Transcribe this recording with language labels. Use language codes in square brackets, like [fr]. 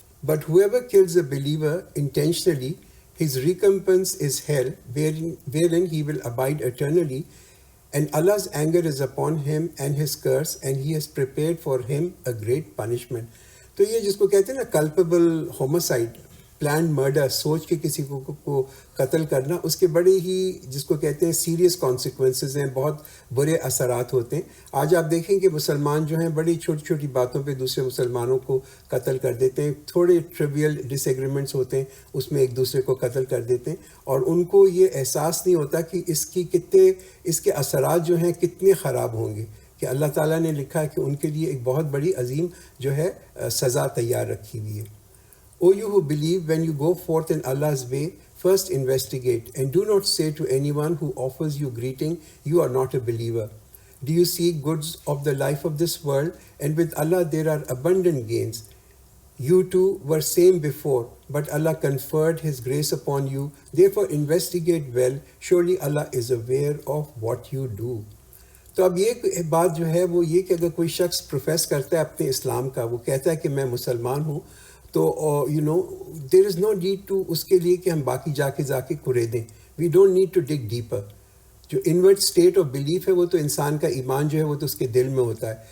[en] But whoever kills a believer intentionally, his recompense is hell, wherein he will abide eternally, and Allah's anger is upon him and his curse, and he has prepared for him a great punishment. [ur] تو یہ جس کو کہتے ہیں نا کلپیبل homicide, planned murder, سوچ کے کسی کو قتل کرنا، اس کے بڑے ہی جس کو کہتے ہیں سیریس کانسیکوینسز ہیں، بہت برے اثرات ہوتے ہیں. آج آپ دیکھیں کہ مسلمان جو ہیں بڑی چھوٹی چھوٹی باتوں پہ دوسرے مسلمانوں کو قتل کر دیتے ہیں. تھوڑے ٹریویل ڈس ایگریمنٹس ہوتے ہیں، اس میں ایک دوسرے کو قتل کر دیتے ہیں، اور ان کو یہ احساس نہیں ہوتا کہ اس کے اثرات جو ہیں کتنے خراب ہوں گے، کہ اللہ تعالیٰ نے لکھا ہے کہ ان کے لیے ایک بہت بڑی عظیم جو ہے سزا تیار رکھی ہوئی ہے. [en] O you who believe, when you go forth in Allah's way, first investigate, and do not say to anyone who offers you greeting, you are not a believer. Do you seek goods of the life of this world? And with Allah there are abundant gains. You too were same before, but Allah conferred His grace upon you. Therefore investigate well. Surely Allah is aware of what you do. [ur] تو اب یہ بات جو ہے وہ یہ کہ اگر کوئی شخص پروفیس کرتا ہے اپنے اسلام کا، وہ کہتا ہے کہ میں مسلمان ہوں، تو [en] there is no need to [ur] اس کے لیے کہ ہم باقی جا کے کرے دیں. [en] We don't need to dig deeper. [ur] جو [en] inert state of belief [ur] ہے وہ تو انسان کا ایمان جو ہے وہ تو اس کے دل میں ہوتا ہے.